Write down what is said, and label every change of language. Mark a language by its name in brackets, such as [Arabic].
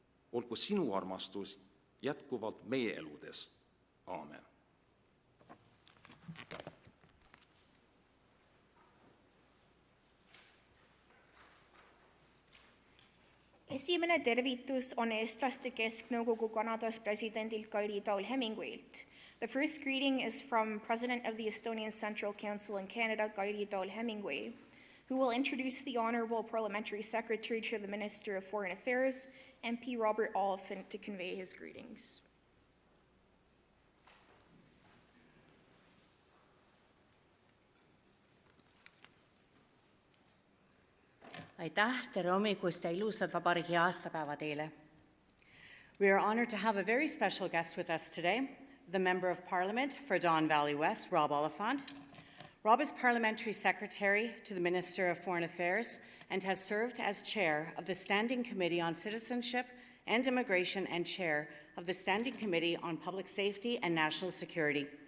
[Estonian] Olgu sinu armastus jätkuvalt meie eludes. Aamen. Esimene tervitus on eestlaste kesknõukogu Kanadas presidendilt Kairi Taul-Hemingwaylt. [English] The first greeting is from President of the Estonian Central Council in Canada, Kairi Taul-Hemingway, who will introduce the Honorable Parliamentary Secretary to the Minister of Foreign Affairs, MP Robert Oliphant, to convey his greetings. [Estonian] Aitäh, tere hommikust ja ilusat vabariigi aastapäeva teile. [English] We are honored to have a very special guest with us today, the Member of Parliament for Don Valley West, Rob Oliphant. Rob is Parliamentary Secretary to the Minister of Foreign Affairs and has served as Chair of the Standing Committee on Citizenship and Immigration and Chair of the Standing Committee on Public Safety and National Security.